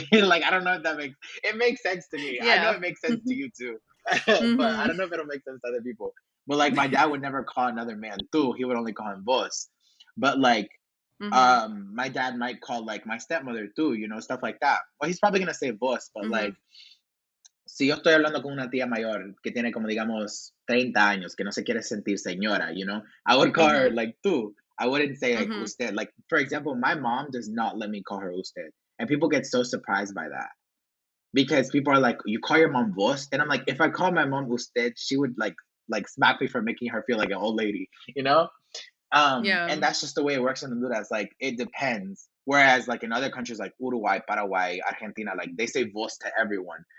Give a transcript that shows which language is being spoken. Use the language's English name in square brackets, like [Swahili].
[English] Like I don't know if that makes sense to me. I know Yeah. it makes sense to Mhm. you too, but I don't know if it'll make sense to other people. But like my dad would never call another man tu. He would only call him boss. But like Mhm. my dad might call like my stepmother tu, stuff like that. Well, he's probably gonna say boss, but like Mhm. [Spanish] si yo estoy hablando con una tía mayor que tiene como digamos 30 años, que no se quiere sentir señora, [English] I would call her Mhm. like tú. I wouldn't say like Mhm. [Spanish] usted. [English] Like for example, my mom does not let me call her usted. And people get so surprised by that because people are like, "You call your mom vos?" And I'm like, if I call my mom usted, she would like smack me for making her feel like an old lady, you know? Yeah. And that's just the way it works in Honduras. Like it depends. Whereas like in other countries like Uruguay, Paraguay, Argentina, like they say vos to everyone.